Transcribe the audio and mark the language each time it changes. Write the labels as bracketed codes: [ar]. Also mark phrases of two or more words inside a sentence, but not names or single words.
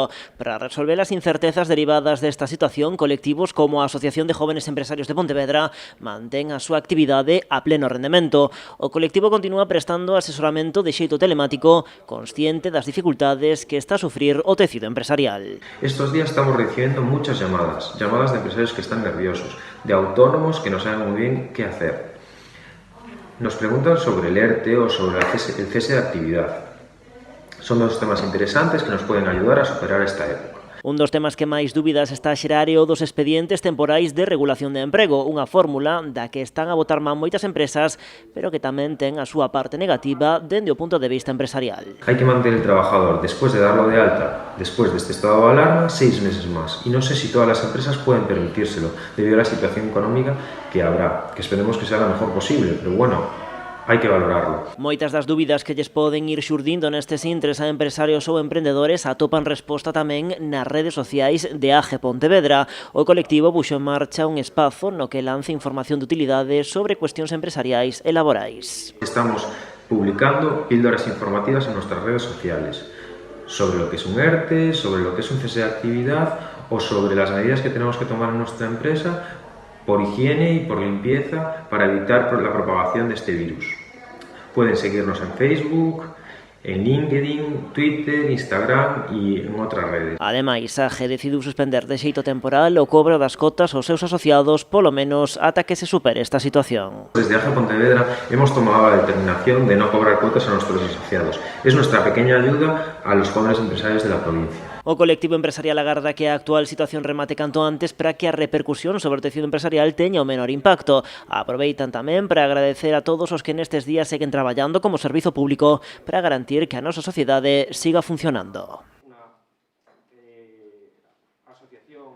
[gl] Para resolver as incertezas derivadas desta situación, colectivos como a Asociación de Jóvenes Empresarios de Pontevedra mantén a súa actividade a pleno rendemento. O colectivo continúa prestando asesoramento de xeito telemático, consciente das dificultades que está a sufrir o tecido empresarial. [es] Estos días estamos recibiendo muchas llamadas de empresarios que están nerviosos, de autónomos que no saben muy bien qué hacer. Nos preguntan sobre el ERTE o sobre el cese de actividad. Son dos temas interesantes que nos pueden ayudar a superar esta época. [gl] Un dos temas que máis dúbidas está a xerar é o dos expedientes temporais de regulación de emprego, unha fórmula da que están a botar man moitas empresas, pero que tamén ten a súa parte negativa dende o punto de vista empresarial. [es] Hay que mantener el trabajador, después de darlo de alta, después de este estado de alarma, 6 meses más. Y no sé si todas las empresas pueden permitírselo, debido a la situación económica que habrá, que esperemos que sea la mejor posible, pero bueno, [gl] hai que valorarlo. Moitas das dúbidas que lles poden ir xurdindo nestes intres a empresarios ou emprendedores atopan resposta tamén nas redes sociais de AGE Pontevedra. O colectivo puxo en marcha un espazo no que lanza información de utilidade sobre cuestións empresariais e laborais. [es] Estamos publicando píldoras informativas en nuestras redes sociales sobre lo que es un ERTE, sobre lo que es un cese de actividad o sobre las medidas que tenemos que tomar en nuestra empresa por higiene y por limpieza para evitar la propagación de este virus. Pueden seguirnos en Facebook, en LinkedIn, Twitter, Instagram [gl] e en outras redes. Ademais, a AGE decidiu suspender de xeito temporal o cobro das cotas aos seus asociados polo menos ata que se supere esta situación. [es] Desde AGE Pontevedra hemos tomado la determinación de no cobrar cuotas a nuestros asociados. Es nuestra pequeña ayuda a los jóvenes empresarios de la provincia. [gl] O colectivo empresarial agarda que a actual situación remate canto antes para que a repercusión sobre o tecido empresarial teña o menor impacto. Aproveitan tamén para agradecer a todos os que nestes días seguen traballando como servizo público para garantir que a nosa sociedade siga funcionando.